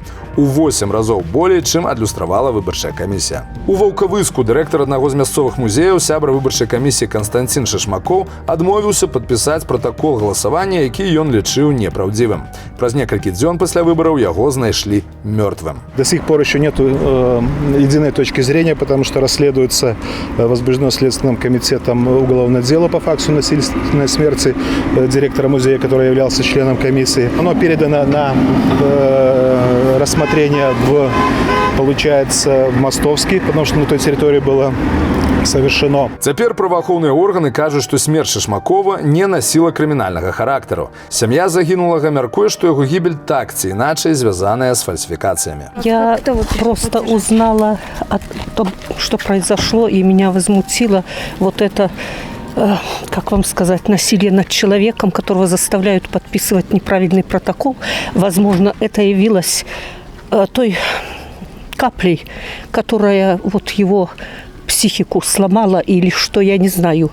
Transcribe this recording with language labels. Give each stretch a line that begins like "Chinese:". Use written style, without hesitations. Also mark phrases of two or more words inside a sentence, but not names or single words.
Belarusian: У 8 разоў болей, чым адлюстравала выбарчая камісія. У Ваўкавыску дырэктар аднаго з мясцовых музеяў, сябра выбарчай камісіі Канстанцін Шашмакоў адмовіўся падпісаць пратакол галасавання, які ён лічыў непраўдзівым. Праз некалькі дзён пасля выбараў яго знайшлі мёртвым.
Russian: До сих пор еще нет единой точки зрения, потому что расследуется, возбуждено Следственным комитетом уголовное дело по факту насильственной смерти директора музея, который являлся членом комиссии. Оно передано на рассмотрение получается, в Мостовский, потому что на той территории было совершено.
Belarusian: Цяпер праваахоўныя органы кажуць, што смерць Шашмакова не носила крымінальнага характару. Сям'я загінулага мяркуе, што яго гібель так ці іначай звязаная з фальсификациями.
Russian: Я просто узнала о том, что произошло, и меня возмутило вот это, как вам сказать, насилие над человеком, которого заставляют подписывать неправильный протокол. Возможно, это явилось той каплей, которая вот его психику сломала или что, я не знаю.